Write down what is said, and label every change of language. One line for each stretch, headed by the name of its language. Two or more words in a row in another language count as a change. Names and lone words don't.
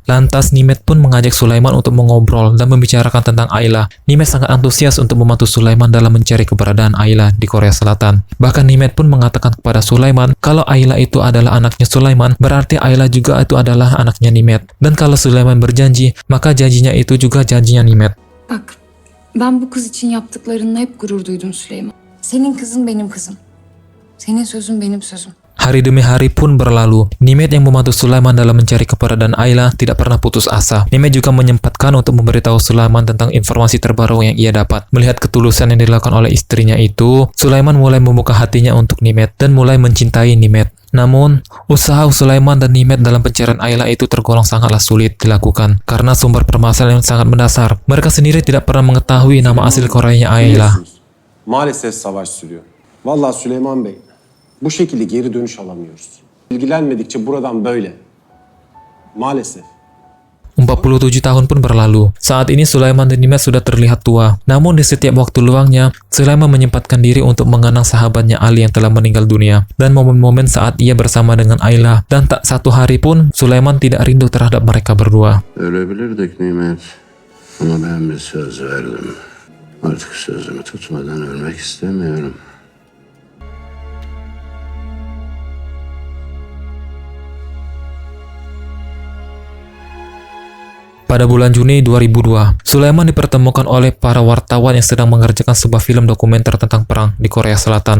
Indonesian: Lantas Nimet pun mengajak Sulaiman untuk mengobrol dan membicarakan tentang Ayla. Nimet sangat antusias untuk membantu Sulaiman dalam mencari keberadaan Ayla di Korea Selatan. Bahkan Nimet pun mengatakan kepada Sulaiman kalau Ayla itu adalah anaknya Sulaiman, berarti Ayla juga itu adalah anaknya Nimet. Dan kalau Sulaiman berjanji, maka janjinya itu juga janjinya Nimet.
Turkish: Bak, ben bu kız için yaptıklarınla hep gurur duydum Süleyman. Senin kızın benim kızım. Senin sözün benim sözüm.
Indonesian: Hari demi hari pun berlalu. Nimet yang membantu Sulaiman dalam mencari keberadaan Ayla tidak pernah putus asa. Nimet juga menyempatkan untuk memberitahu Sulaiman tentang informasi terbaru yang ia dapat. Melihat ketulusan yang dilakukan oleh istrinya itu, Sulaiman mulai membuka hatinya untuk Nimet dan mulai mencintai Nimet. Namun, usaha Sulaiman dan Nimet dalam pencarian Ayla itu tergolong sangatlah sulit dilakukan karena sumber permasalahan yang sangat mendasar. Mereka sendiri tidak pernah mengetahui nama asli Koreanya Ayla.
Turkish: Maalesef savaş sürüyor. Vallahi Süleyman Bey, bu şekilde geri dönüş alamıyoruz. İlgilenmedikçe buradan böyle. Maalesef.
Indonesian: 47 tahun pun berlalu. Saat ini Sulaiman dan Nimet sudah terlihat tua. Namun di setiap waktu luangnya, Sulaiman menyempatkan diri untuk mengenang sahabatnya Ali yang telah meninggal dunia. Dan momen-momen saat ia bersama dengan Ayla. Dan tak satu hari pun Sulaiman tidak rindu terhadap mereka berdua.
Turkish: Ölebilirdik Nimet. Ama ben bir söz verdim. Artık sözümü tutmadan ölmek istemiyorum.
Indonesian: Pada bulan Juni 2002, Sulaiman dipertemukan oleh para wartawan yang sedang mengerjakan sebuah film dokumenter tentang perang di Korea Selatan.